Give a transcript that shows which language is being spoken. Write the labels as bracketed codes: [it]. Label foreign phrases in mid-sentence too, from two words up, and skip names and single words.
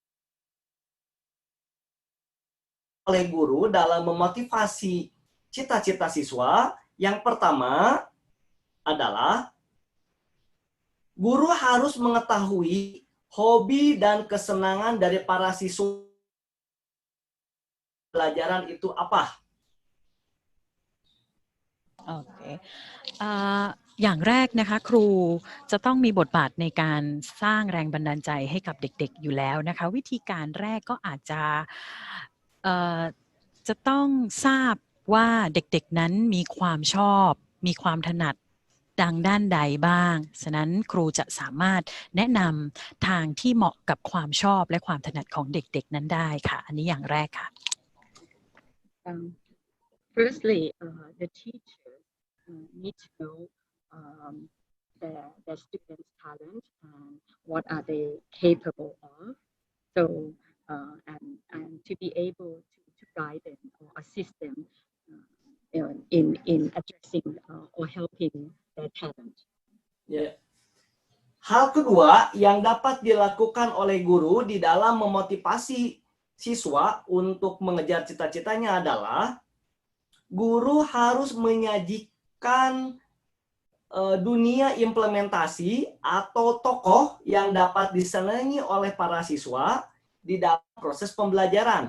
[id] Oleh guru dalam memotivasi cita-cita siswa, yang pertama adalah guru harus mengetahui hobi dan kesenangan dari para siswa. Pelajaran itu apa? Oke. [th] อย่างแรกนะคะครูจะต้องมีบทบาทในการสร้างแรงบันดาลใจให้กับเด็กๆอยู่แล้วนะคะวิธีการแรกก็อาจจะต้องทราบว่าเด็กๆนั้นมีความชอบมีความถนัดดังด้านใดบ้างฉะนั้นครูจะสามารถแนะนำทางที่เหมาะกับความชอบและความถนัดของเด็กๆนั้นได้ค่ะอันนี้อย่างแรกค่ะ [en] Firstly, the teacher need to know their students' talent and what are they capable of. So and to be able to guide them or assist them in addressing or helping their talent. Yeah. [id] Hal kedua yang dapat dilakukan oleh guru di dalam memotivasi siswa untuk mengejar cita-citanya adalah guru harus menyajikan dunia implementasi atau tokoh yang dapat disenangi oleh para siswa di dalam proses pembelajaran.